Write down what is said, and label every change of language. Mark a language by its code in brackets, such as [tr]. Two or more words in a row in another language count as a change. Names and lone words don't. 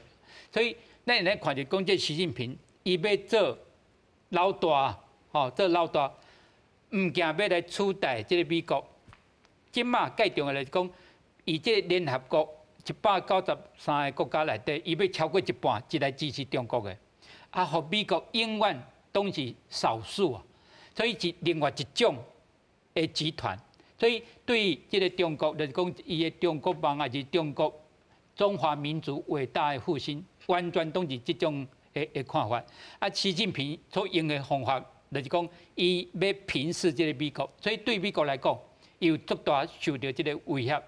[nan] 所以咱现在看着讲，这习近平伊要做老大，吼，做老大，唔惊要来取代即个美国。即马介重要来讲，伊即联合国193个国家内底，伊要超过一半是来支持中国的，啊，互美国永远。都是少数啊，所以是另外一种的集团。所以对于这个中国来讲，伊的中国梦还是中国中华民族伟大的复兴，完全都是这种的看法。啊，习近平所用的方法，就是讲伊要平视这个美国，所以对美国来讲，有足大受到这个威胁。